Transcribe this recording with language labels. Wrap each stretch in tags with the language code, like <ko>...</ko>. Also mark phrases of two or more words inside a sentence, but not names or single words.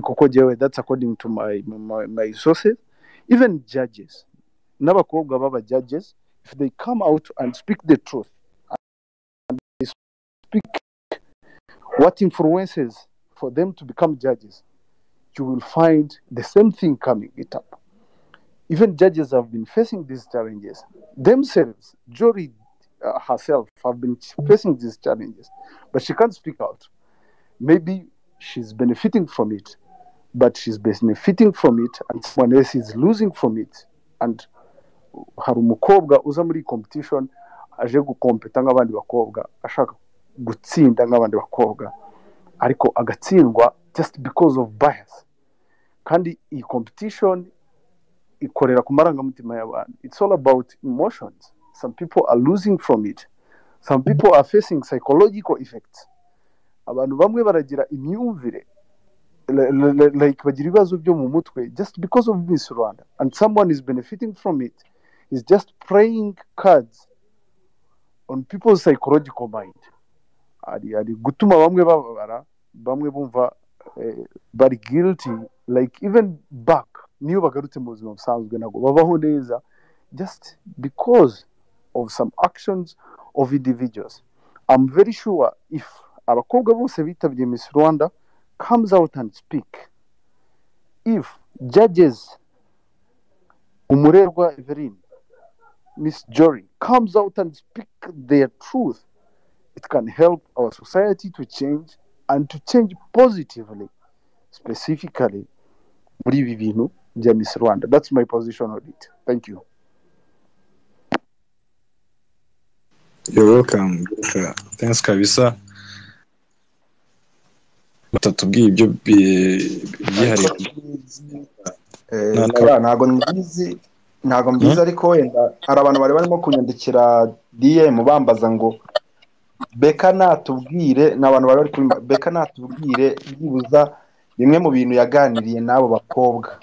<rw>Kuko jewe,</rw> <en>that's according to my sources. Even judges,</en> <rw>n'abakobwa baba</rw> <en>judges, if they come out and speak the truth, and they speak what influences for them to become judges, you will find the same thing coming it up. Even judges have been facing these challenges themselves. Jury herself have been facing these challenges, but she can't speak out. Maybe she's benefiting from it, but she's benefiting from it and someone else is losing from it.</en> <rw>And hari umukobwa uza muri competition aje gukompeta nk'abandi bakobwa, ashaka gutsinda nk'abandi bakobwa, ariko agatsindwa</rw> <en>just because of bias.</en> <rw>Kandi iyi competition ikorera ku marangamutima y'abantu.</rw> <en>It's all about emotions. Some people are losing from it. Some people are facing psychological effects.</en> <rw>Abantu bamwe baragira imyumvire like bagira ibibazo byo mu mutwe</rw> <en>just because of Miss Rwanda, and someone is benefiting from it. Is just playing cards on people's psychological mind.</en> <rw>Ari gutuma bamwe bababara, bamwe bumva bari guilty,</rw> <en>like even back</en> <rw>niyo bagarutse mu buzima busanzwe ntabwo babaho neza</rw> <en>just because of some actions of individuals. I'm very sure if</en> <rw>abakobwa bose bitabye</rw> <en>Miss Rwanda comes out and speak, if judges Umurerwa Evelyn, Miss Jory comes out and speak their truth, it can help our society to change and to change positively, specifically</en> <rw>muri ibi bintu bya</rw> <en>Miss Rwanda. That's my position on it. Thank you. You're welcome. Thanks kabisa.</en> <rw>Batatubwiye ibyo byihariye. Ntago mbizi ariko wenda hari abantu bari barimo kunyandikira DM bambaza ngo Beka natubwire, n'abantu bari bari kuri Beka natubwire byibuza bimwe mu bintu yaganiriye n'abo bakobwa.</rw>